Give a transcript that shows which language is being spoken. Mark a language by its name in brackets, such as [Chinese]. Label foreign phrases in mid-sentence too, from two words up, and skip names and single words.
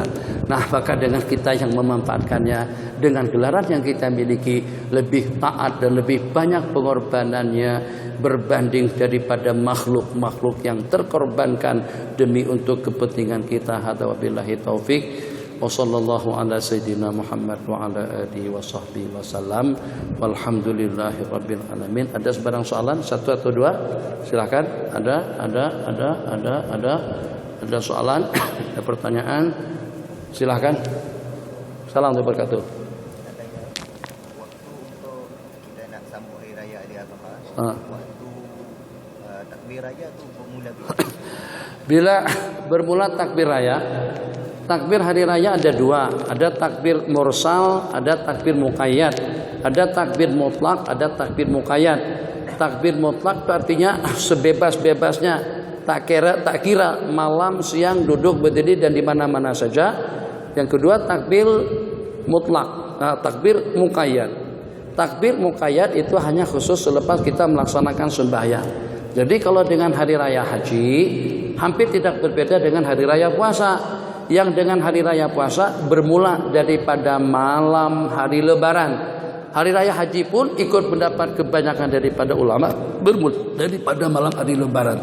[Malay] Nah, maka dengan kita yang memanfaatkannya, dengan gelaran yang kita miliki, lebih taat dan lebih banyak pengorbanannya berbanding daripada makhluk-makhluk yang terkorbankan demi untuk kepentingan kita. [Arabic] هذا وبالله التوفيق. وصلى الله على سيدنا محمد وعلى آله وصحبه وسلم. والحمد لله رب العالمين. [Malay] Ada sebarang soalan, satu atau dua? Silakan. Ada soalan, ada pertanyaan, silahkan. [Arabic] سلام وبركاته. [Malay] Waktu untuk kita nak sambut hari raya di Arafah, waktu takbir raya tu bermula bila bermula takbir raya. Takbir hari raya ada dua, ada takbir mursal, ada takbir muqayyad, ada takbir mutlak, ada takbir muqayyad. Takbir mutlak itu artinya sebebas-bebasnya. Tak kira malam, siang, duduk, berdiri dan di mana-mana saja. Yang kedua takbir mutlak, takbir muqayyad. Takbir muqayyad itu hanya khusus selepas kita melaksanakan sembahyang. Jadi kalau dengan hari raya haji hampir tidak berbeda dengan hari raya puasa. Yang dengan hari raya puasa bermula daripada malam hari Lebaran. Hari raya haji pun ikut pendapat kebanyakan daripada ulama bermula daripada malam hari Lebaran.